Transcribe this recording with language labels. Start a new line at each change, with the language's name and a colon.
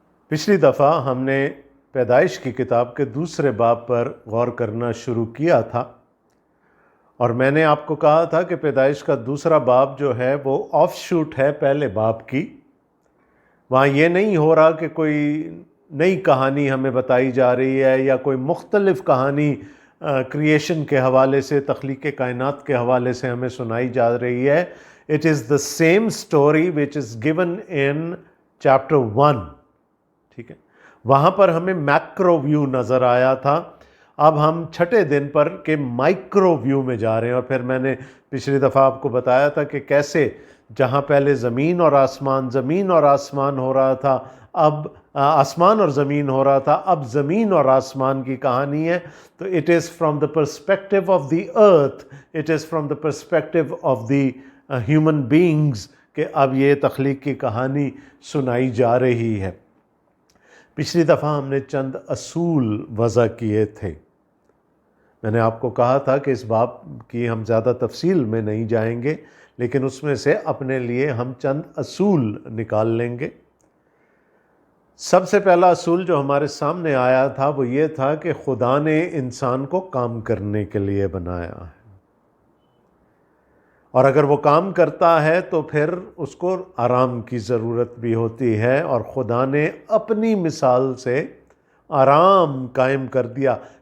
Urdu: پچھلی دفعہ ہم نے پیدائش کی کتاب کے دوسرے باب پر غور کرنا شروع کیا تھا، اور میں نے آپ کو کہا تھا کہ پیدائش کا دوسرا باب جو ہے وہ آف شوٹ ہے پہلے باب کی. وہاں یہ نہیں ہو رہا کہ کوئی نئی کہانی ہمیں بتائی جا رہی ہے یا کوئی مختلف کہانی کریشن کے حوالے سے، تخلیق کائنات کے حوالے سے ہمیں سنائی جا رہی ہے.
English: It is the same story which is given in chapter 1.
Urdu: ٹھیک ہے، وہاں پر ہمیں میکرو ویو نظر آیا تھا. اب ہم چھٹے دن پر کے مائکرو ویو میں جا رہے ہیں، اور پھر میں نے پچھلی دفعہ آپ کو بتایا تھا کہ کیسے جہاں پہلے زمین اور آسمان ہو رہا تھا، اب آسمان اور زمین ہو رہا تھا، اب زمین اور آسمان کی کہانی ہے.
English: تو it is from the perspective of the earth, it is from the perspective of the human beings
Urdu: کہ اب یہ تخلیق کی کہانی سنائی جا رہی ہے. پچھلی دفعہ ہم نے چند اصول وضع کیے تھے. میں نے آپ کو کہا تھا کہ اس باب کی ہم زیادہ تفصیل میں نہیں جائیں گے، لیکن اس میں سے اپنے لیے ہم چند اصول نکال لیں گے. سب سے پہلا اصول جو ہمارے سامنے آیا تھا وہ یہ تھا کہ خدا نے انسان کو کام کرنے کے لیے بنایا ہے، اور اگر وہ کام کرتا ہے تو پھر اس کو آرام کی ضرورت بھی ہوتی ہے، اور خدا نے اپنی مثال سے آرام قائم کر دیا.